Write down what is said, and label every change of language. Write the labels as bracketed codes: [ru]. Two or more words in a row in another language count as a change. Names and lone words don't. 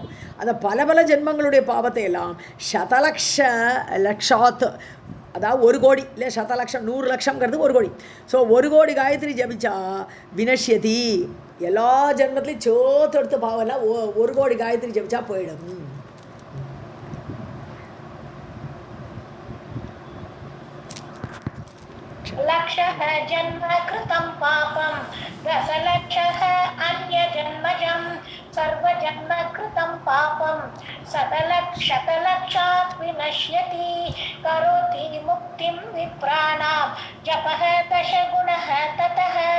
[ta] அந்த பல ஜென்மங்களுடைய பாவத்தை எல்லாம் லட்சாத், அதாவது 1 கோடி இல்லை, 100,00,000 100,00,000ங்கிறது 1 கோடி. ஸோ 1 கோடி காயத்ரி ஜபிச்சா வினஷ்யதி, எல்லா ஜென்மத்திலையும் சோத்தெடுத்த பாவம்லாம் 1 கோடி காயத்ரி ஜபிச்சா போயிடும். [sa] लक्षः जन्म कृतं पापं दशलक्षः अन्यजन्मजं सर्वजन्म कृतं पापं शतलक्षात् विनश्यति करोति मुक्तिं विप्राणां जपः दशगुणः ततः.